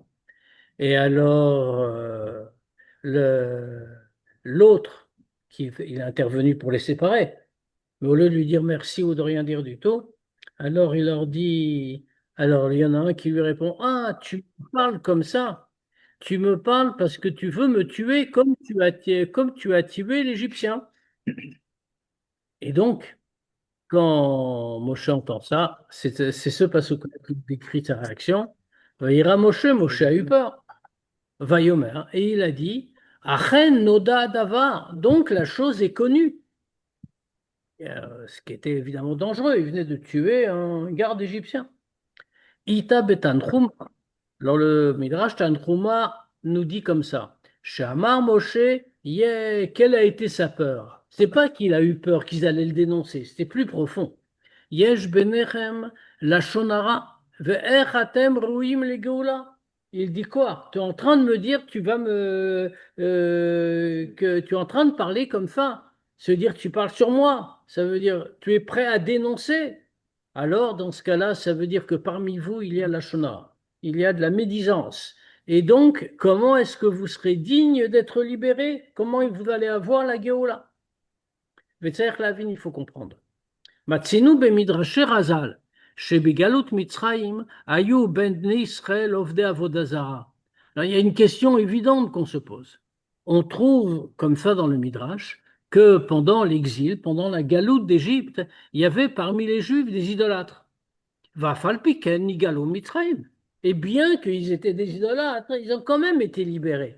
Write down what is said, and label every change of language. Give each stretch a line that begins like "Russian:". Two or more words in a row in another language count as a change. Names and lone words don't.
French: Et alors, le- l'autre, il est intervenu pour les séparer, mais au lieu de lui dire merci ou de rien dire du tout, alors il leur dit, alors il y en a un qui lui répond, ah, tu me parles comme ça, tu me parles parce que tu veux me tuer comme tu as tué l'Égyptien. Et donc, quand Moshe entend ça, c'est ce passage qui décrit sa réaction.
Hebrew: ויירא משה,
French: Moshe a eu peur. Vayomer, et il a dit,
Hebrew: אכן נודע דבר,
French: donc la chose est connue. Ce qui était évidemment dangereux, il venait de tuer un garde égyptien.
Hebrew: איתא בתנחומא.
French: Alors le Midrash Tanchuma nous dit comme ça.
Hebrew: שאמר משה,
French: quelle a été sa peur? C'est pas qu'il a eu peur qu'ils allaient le dénoncer, c'était plus profond.
Hebrew: יש ביניכם לשון הרע ואיך אתם ראויים לגאולה.
French: Il dit quoi? Tu es en train de me dire que que tu es en train de parler comme ça. Ça veut dire que tu parles sur moi. Ça veut dire tu es prêt à dénoncer. Alors, dans ce cas-là, ça veut dire que parmi vous, il y a la shonara, il y a de la médisance. Et donc, comment est-ce que vous serez digne d'être libéré? Comment vous allez avoir la Géoula?
Hebrew: וצריך להבין,
French: il faut comprendre.
Hebrew: מצינו במדרשי רז"ל, שבגלות מצרים, היו בני ישראל עובדי עבודה זרה.
French: Alors, il y a une question évidente qu'on se pose. On trouve, comme ça dans le Midrash, que pendant l'exil, pendant la galoute d'Égypte, il y avait parmi les Juifs des idolâtres.
Hebrew: ואף על פי כן, נגאלו, מצרים.
French: Et bien qu'ils étaient des idolâtres, ils ont quand même été libérés.